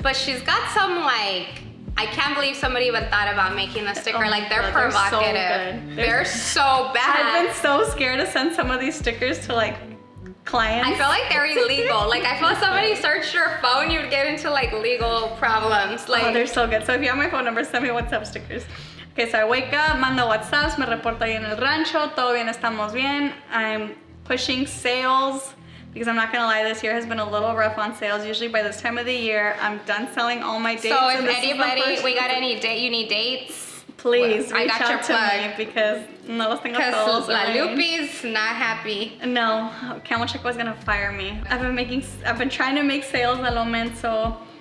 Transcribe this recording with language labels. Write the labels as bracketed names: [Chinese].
[English] But she's got some like, I can't believe somebody even thought about making the sticker. Like, they're provocative. They're so bad. I've been so scared to send some of these stickers to like clients. I feel like they're illegal. Like, I feel if somebody searched your phone, you'd get into like legal problems. Like, oh, they're so good. So if you have my phone number, send me WhatsApp stickers. Okay, so I wake up, [Spanish] mando WhatsApps, me reporto ahí en el rancho, todo bien, estamos bien. [English] I'm pushing sales. Because I'm not gonna lie, this year has been a little rough on sales. Usually by this time of the year, I'm done selling all my dates. So if anybody, we got any date, you need dates? Please reach out to me because [Spanish] no los tengo todos. [English] Because La Lupi's not happy. No, Camelcheck was gonna fire me. I've been trying to make sales [Spanish] al momento.